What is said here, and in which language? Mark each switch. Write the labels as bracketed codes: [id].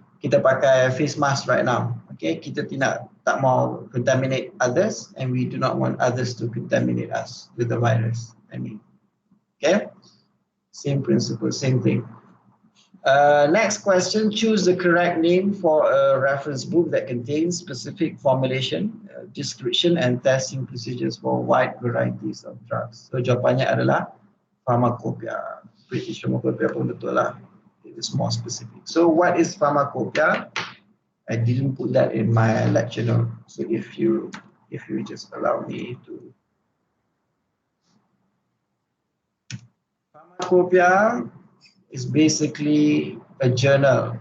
[en] Kita pakai face mask right now. Okay, kita tak mau contaminate others, and we do not want others to contaminate us with the virus. Okay, same principle, same thing. Next question, choose the correct name for a reference book that contains specific formulation, description and testing procedures for wide varieties of drugs. [ms] So jawapannya adalah pharmacopoeia. [en] British pharmacopoeia pun betul lah. It is more specific. So what is pharmacopoeia? I didn't put that in my lecture note. So if you just allow me to. Pharmacopoeia is basically a journal.